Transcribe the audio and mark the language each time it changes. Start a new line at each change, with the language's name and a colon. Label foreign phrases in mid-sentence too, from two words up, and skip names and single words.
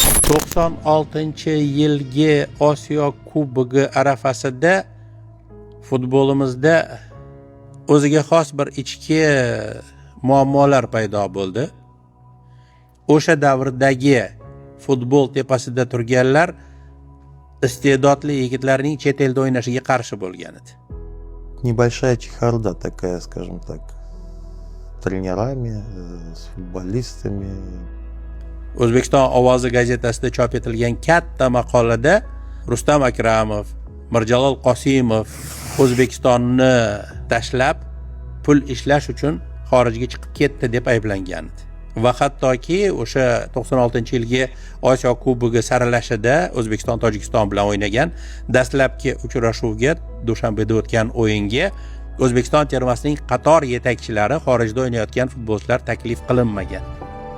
Uzbek: 96-yilgi Osiyo Kubogi arafasida futbolimizda o'ziga xos bir ichki muammolar paydo bo'ldi. O'sha davrdagi futbol tepasida turganlar iste'dodli yigitlarning chet elda o'ynashiga qarshi bo'lgan edi.
Russian: Небольшая чехарда такая, скажем так, с тренерами, с футболистами.
Uzbek: O'zbekiston ovozi gazetasida chop etilgan katta maqolada Rustam Akramov, Mirjalol Qosimov O'zbekistonni tashlab pul ishlash uchun xorijga chiqib ketdi deb ayblangan edi. Va hattoki o'sha 96-yilgi Osiyo Kubogi saralashida O'zbekiston Tojikiston bilan o'ynagan dastlabki uchrashuvga Dushanbeda o'tgan o'yinga O'zbekiston termasining qator yetakchilari xorijda o'ynayotgan futbolchilar taklif qilinmagan.